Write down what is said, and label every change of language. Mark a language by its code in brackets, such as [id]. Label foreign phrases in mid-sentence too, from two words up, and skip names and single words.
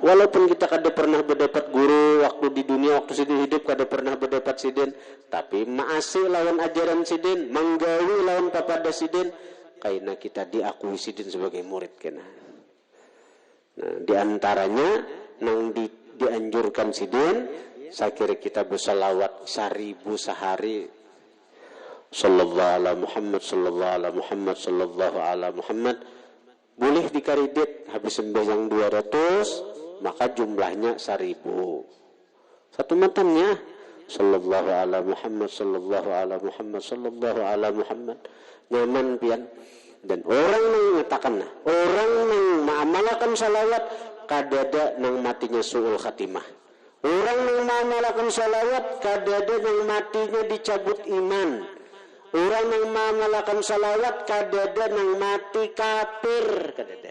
[bjn] Walaupun kita kada pernah berdapat guru waktu di dunia, waktu sidin hidup kada pernah berdapat sidin, tapi maasi lawan ajaran sidin, manggawi lawan papada sidin, kaina kita diakui sidin sebagai murid kena. Nah, di antaranya nang dianjurkan sidin, saya kira kita bersalawat 1000 sehari. [ar] صلى الله على محمد، صلى الله على محمد، صلى الله على محمد. Boleh dikaridit habis sembahyang 200, maka jumlahnya 1000. Satu matanya صلى الله على محمد، صلى الله على محمد، صلى الله على محمد. [bjn] Nyaman pian. Dan orang yang mengatakan, orang yang mengamalkan salawat kadada nang matinya [ar] سوء الخاتمة. [bjn] Orang yang mengamalkan salawat kadada nang matinya dicabut iman. Orang yang mengamalkan salawat kadada nang mati kafir, kadada.